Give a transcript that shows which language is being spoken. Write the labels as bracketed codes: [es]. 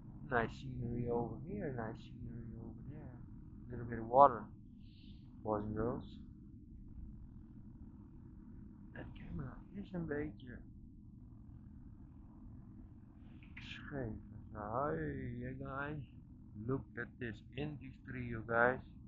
[en] Nice scenery over here, nice scenery over there. A little bit of water, boys and girls. [nl] Het camera is een beetje scheef. [en] Hey guys, look at this industry, you guys.